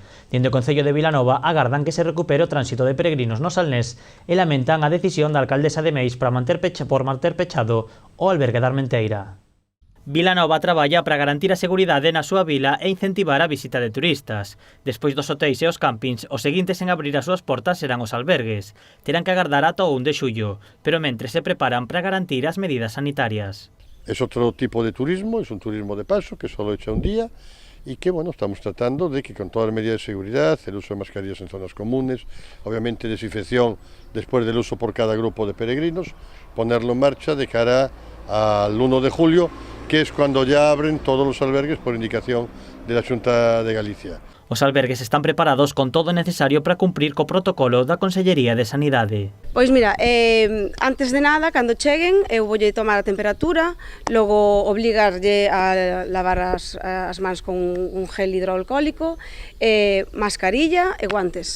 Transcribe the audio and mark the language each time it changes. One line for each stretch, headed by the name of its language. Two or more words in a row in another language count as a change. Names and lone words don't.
Galician: Dende o Concello de Vilanova agardan que se recupere o tránsito de peregrinos no Salnés e lamentan a decisión da alcaldesa de Meis por manter pechado o albergue da Armenteira. Vilanova traballa para garantir a seguridade na súa vila e incentivar a visita de turistas. Despois dos hotéis e os campings, os seguintes en abrir as súas portas serán os albergues. Terán que agardar ata o 1 de xullo, pero mentre se preparan para garantir as medidas sanitarias.
Spanish: Es otro tipo de turismo, es un turismo de paso que solo echa un día y que bueno, estamos tratando de que con todas las medidas de seguridad, el uso de mascarillas en zonas comunes, obviamente desinfección después del uso por cada grupo de peregrinos, ponerlo en marcha de cara al 1 de julio, que es cuando ya abren todos los albergues por indicación de la Xunta de Galicia.
Galician: Os albergues están preparados con todo o necesario para cumprir co protocolo da Consellería de Sanidade. Pois mira, antes de nada, cando cheguen, eu voulle tomar a temperatura, logo obligarlle a lavar as mans con un gel hidroalcohólico, mascarilla e guantes.